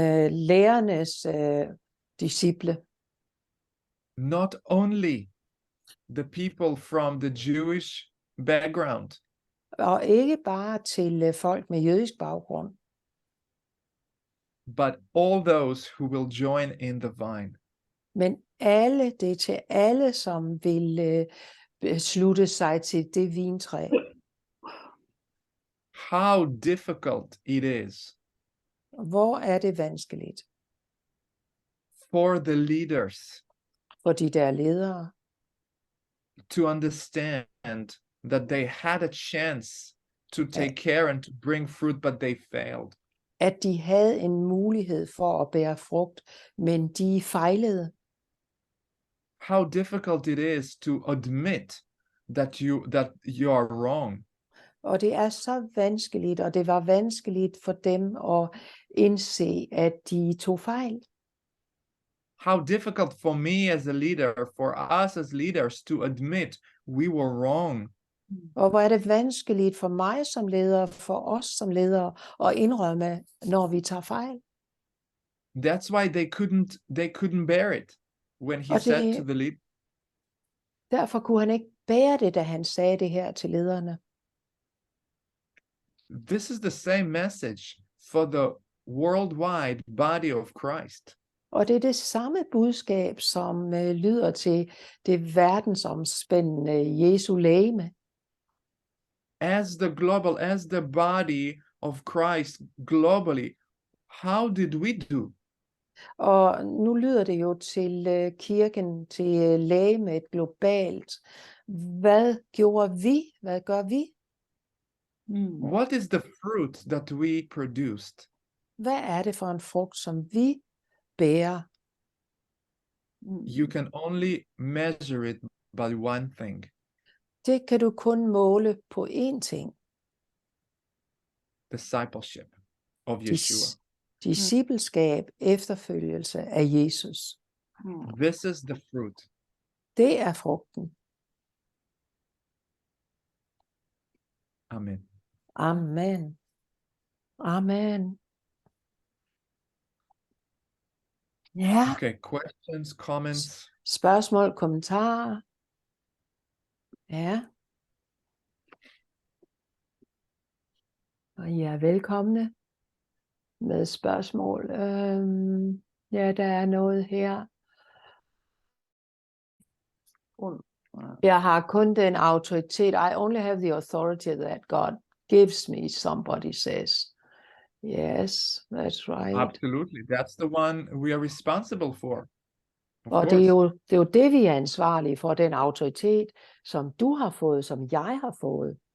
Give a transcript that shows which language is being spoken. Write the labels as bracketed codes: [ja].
[da] lærernes disciple. [en] not only the people from the Jewish background, [da] Og ikke bare til folk med jødisk baggrund, [en] but all those who will join in the vine. [da] men det er til alle, som vil slutte sig til det vintræ. [en] How difficult it is [da] Hvor er det vanskeligt [en] for the leaders [da] for de der ledere [en] to understand that they had a chance to take care and to bring fruit, but they failed. [da] at de havde en mulighed for at bære frugt, men de fejlede. [en] How difficult it is to admit that you are wrong. [da] Og det er så vanskeligt, og det var vanskeligt for dem at indse, at de tog fejl. [en] How difficult for me as a leader, for us as leaders, to admit we were wrong. [da] Og hvor er det vanskeligt for mig som leder, for os som ledere, at indrømme, når vi tager fejl. [en] That's why they couldn't bear it when he [da] Og [en] said [da] det- [en] to the lead. [da] Derfor kunne han ikke bære det, da han sagde det her til lederne. [en] This is the same message for the worldwide body of Christ. [da] Og det er det samme budskab, som lyder til det verdensomspændende Jesu legeme. [en] As the body of Christ globally, how did we do? [da] Og nu lyder det jo til kirken, til legemet globalt. Hvad gjorde vi? Hvad gør vi? [en] What is the fruit that we produced? [da] Hvad er det for en frugt, som vi bærer? [en] You can only measure it by one thing. [da] Det kan du kun måle på én ting. [en] Discipleship of Yeshua. [da] Discipleskab, efterfølgelse af Jesus. [en] This is the fruit. [da] Det er frugten. [en] Amen. [da] Amen. Amen. Ja, [en] Okay, questions, comments? [da] spørgsmål, kommentarer. Ja. Og I er velkomne med spørgsmål. Ja, der er noget her. Jeg har kun den autoritet. [en] I only have the authority that God gives me, somebody says. Yes, that's right. Absolutely. That's the one we are responsible for. Of [da] Og [en] course. [da] det er jo det, vi er ansvarlige for, den autoritet, som du har fået, som jeg har fået.